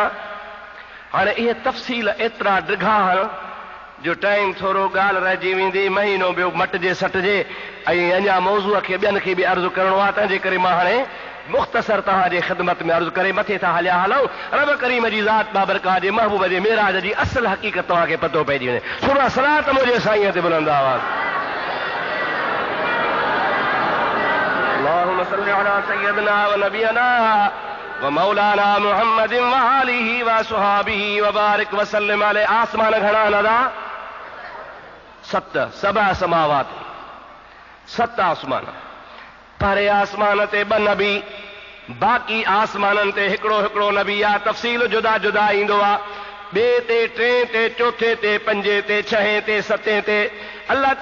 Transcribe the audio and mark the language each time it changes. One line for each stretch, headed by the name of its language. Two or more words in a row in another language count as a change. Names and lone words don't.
Sindhi: हाणे इहे तफ़सील एतिरा ड्रिघा आहिनि जो टाइम थोरो ॻाल्हि रहिजी वेंदी, महीनो ॿियो मटिजे सटिजे ऐं अञा मौज़ूअ खे ॿियनि खे बि अर्ज़ु करिणो आहे. तंहिंजे करे मां हाणे मुख़्तसर तव्हांजे ख़िदमत में अर्ज़ु करे मथे था हलिया हलूं. रब करीम जी ज़ात बाबरकात जे महबूब जे मेराज जी असल हक़ीक़त तव्हांखे पतो पइजी वञे. सुरा सलात मुंहिंजे साईं ते बुलंद आवाज़.
Arabic: اللهم صل على سيدنا ونبينا ومولانا محمد وآله وأصحابه وبارك وسلم عليه.
Sindhi: आसमान घणा नदा? 7.
Arabic: سبع سماوات,
Sindhi: 7 आसमान. परे आसमान ते 2 नबी, बाक़ी आसमाननि ते हिकिड़ो हिकिड़ो नबी आहे. तफ़सील जुदा जुदा ईंदो आहे. 2 ते 3 ते 4 ते 5 ते 6 ते 7 ते.